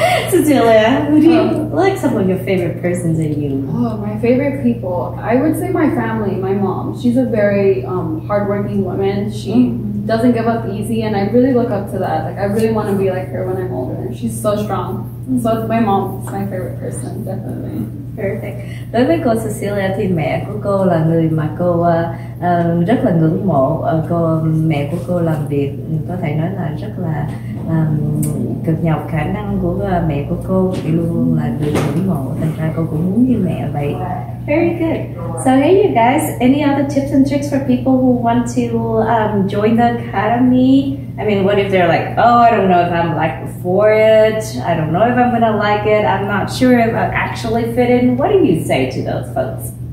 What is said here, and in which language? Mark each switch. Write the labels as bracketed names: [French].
[English] Cecilia, who do you like? Some of your favorite persons are you? Oh, my favorite people. I would say my family, my mom. She's a very hardworking woman. She doesn't give up easy, and I really look up to that. Like, I really want to be like her when I'm older. She's so strong. So my mom is my favorite person, definitely. Perfect. [Vietnamese] Đối với cô Cecilia thì mẹ của cô là người mà cô rất là ngưỡng mộ. Mẹ của cô làm việc có thể nói là rất là cực nhọc. Khả năng của mẹ của cô thì luôn luôn là người ngưỡng mộ. Thành ra cô cũng muốn như mẹ vậy. [English] Very good. So hey, you guys, any other tips and tricks for people who want to join the academy? I mean, what if they're like, oh, I don't know if I'm for it. I don't know if I'm gonna like it. I'm not sure if I actually fit in. What do you say to those folks?